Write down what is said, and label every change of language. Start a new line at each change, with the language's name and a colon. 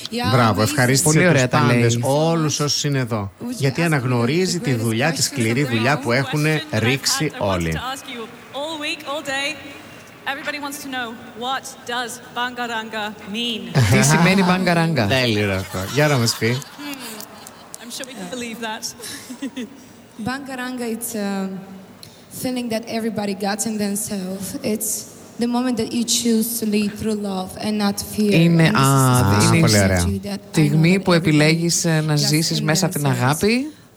Greek: Μπράβο, ευχαρίστησε πολύ ωραία τους πάντες, όλους όσους είναι εδώ. Γιατί αναγνωρίζει τη δουλειά, τη σκληρή δουλειά που έχουν ρίξει όλοι.
English: Everybody wants to know what does bangaranga mean.
Greek: Τι σημαίνει bangaranga. Τέλειο αυτό. Για να μας πει.
English: I'm sure we can believe that. Bangaranga, it's a feeling that everybody got in themselves. It's the moment that you choose to lead through love and not fear.
Greek: Είναι πολύ ωραία. Στιγμή που επιλέγεις να ζήσεις μέσα από την αγάπη